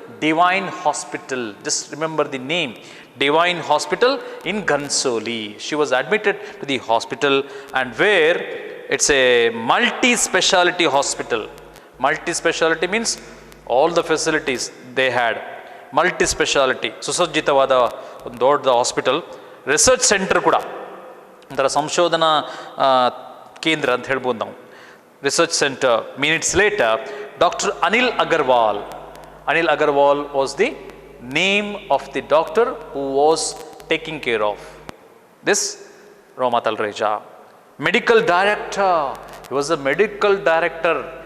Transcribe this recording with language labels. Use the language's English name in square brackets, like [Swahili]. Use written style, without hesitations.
[English] Divine Hospital. Just remember the name. Divine Hospital in Ghansoli. She was admitted to the hospital, and where it's a multi-speciality hospital. Multi-speciality means all the facilities they had. [Kannada] Multi-speciality. ಸುಸಜ್ಜಿತವಾದ ಒಂದು ದೊಡ್ಡ hospital. Research centre ಕೂಡ, ಒಂಥರ ಸಂಶೋಧನಾ ಕೇಂದ್ರ ಅಂತ ಹೇಳ್ಬೋದು ನಾವು. [English] Research centre. Minutes later Dr. Anil Agarwal. Anil Agarwal was the name of the doctor who was taking care of this Roma Talreja. Medical director. He was a medical director.